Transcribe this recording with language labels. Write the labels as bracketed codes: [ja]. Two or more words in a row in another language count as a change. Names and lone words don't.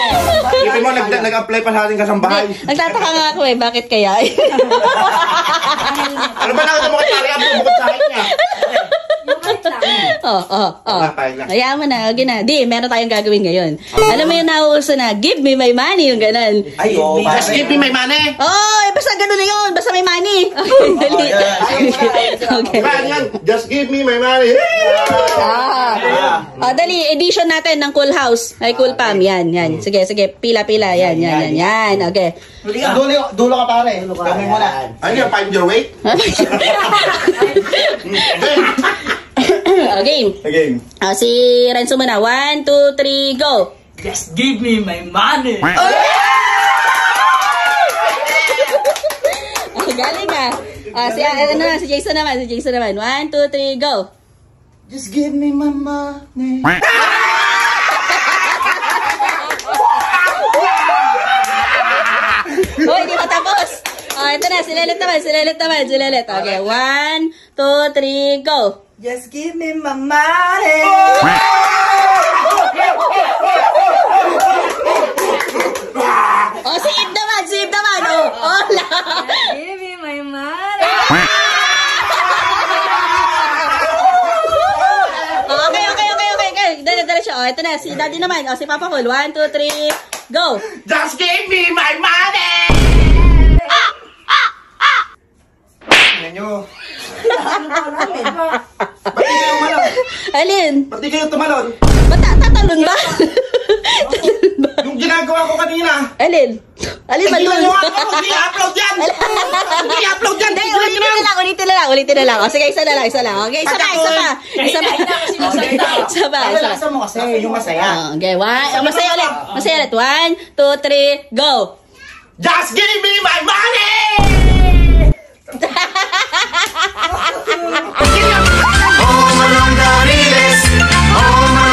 [tl] Isipin mo, nag-apply pa sa ating kasambahay. Nagtataka nga ako eh, bakit kaya? Ano ba nakita mo kay pare Abdul bukod sa akin niya? Hayaan mo na, okay na. Di, meron tayong gagawin ngayon. Alam mo yung nauuso na, [en] give me my money, [tl] yung ganon. Ay, oo. [en] Just give me my money. [tl] Basta gano'n na yun. Basta may money. Dali. Okay. Yan, [en] just give me my money. [tl] Dali, edition natin ng Cool House. Ay, Cool Pam. Yan. Sige. Pila. Yan. Okay. Dulo ka pare. Kami muna. Ano yan, [en] find your way? [tl] Game. Si Renzo muna. 1, 2, 3, go. [en] Just give me my money. [tl] Galing ah. Si Jason naman. 1, 2, 3, go. [en] Just give me my money. [tl] Hoy, di ba tapos? Ito na, silalit naman. Okay, 1, 2, 3, go. [en] Just give me my money. [tl] Si Ib naman. Hola. [en] Give me my money. [tl] Okay. Dali siya. Ito na, si Daddy naman. Si Papa Cool. 1, 2, 3, go. [en] Just give me my money. [tl] Tingnan nyo. Alin? Ba't di kayo tumalon? Ba't tatalon ba? Yung ginagawa ko kanina. Alin ba yun? Hindi i-upload yan. Ulitin na lang. Sige, isa na lang. Okay, isa pa. Lasa mo kasi, yung masaya. Okay, masaya ulit. 1, 2, 3, go. [en] Just give me my money. [tl] Oh, Manong Dariles. Oh,